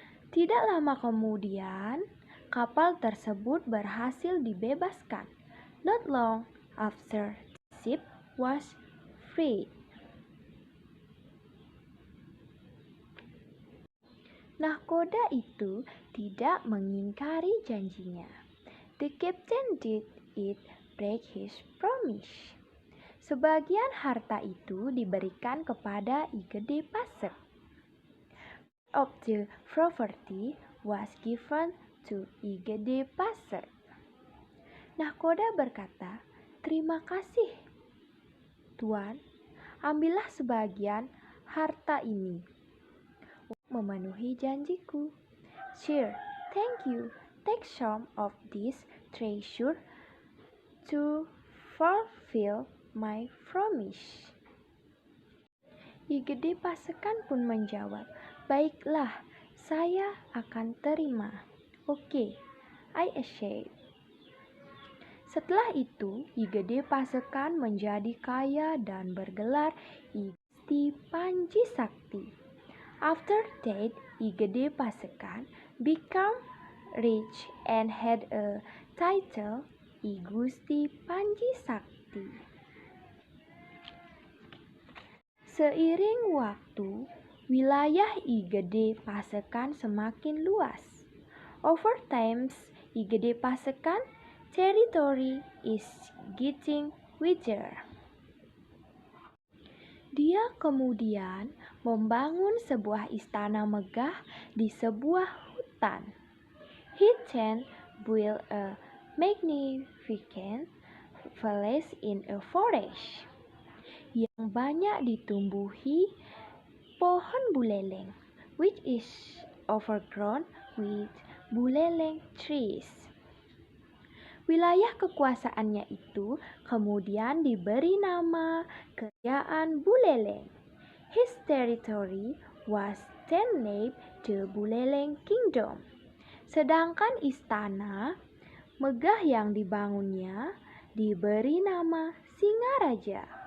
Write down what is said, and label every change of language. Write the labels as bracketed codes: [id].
[id] Tidak lama kemudian, kapal tersebut berhasil dibebaskan. [en] Not long after, the ship was freed. [id] Nahkoda itu tidak mengingkari janjinya. [en] The captain did it break his promise. [id] Sebagian harta itu diberikan kepada I Gede Pasek. [en] Of the property was given to I Gede Pasek. [id] Nahkoda berkata, "Terima kasih, Tuan. Ambillah sebagian harta ini memenuhi janjiku." [en] "Sir, thank you. Take some of this treasure to fulfill my promise." [id] I Gede Pasekan pun menjawab, "Baiklah, saya akan terima. [en] Okay, I accept." [id] Setelah itu, I Gede Pasekan menjadi kaya dan bergelar I Gusti Panji Sakti. [en] After that, I Gede Pasekan became rich and had a title, I Gusti Panji Sakti. [id] Seiring waktu, wilayah I Gede Pasekan semakin luas. [en] Over time, I Gede Pasekan territory is getting wider. [id] Dia kemudian membangun sebuah istana megah di sebuah hutan. [en] He then built a magnificent palace in a forest [id] yang banyak ditumbuhi pohon buleleng, [en] which is overgrown with buleleng trees. [id] Wilayah kekuasaannya itu kemudian diberi nama Kerajaan Buleleng. [en] His territory was then named the Buleleng Kingdom. [id] Sedangkan istana megah yang dibangunnya diberi nama Singaraja.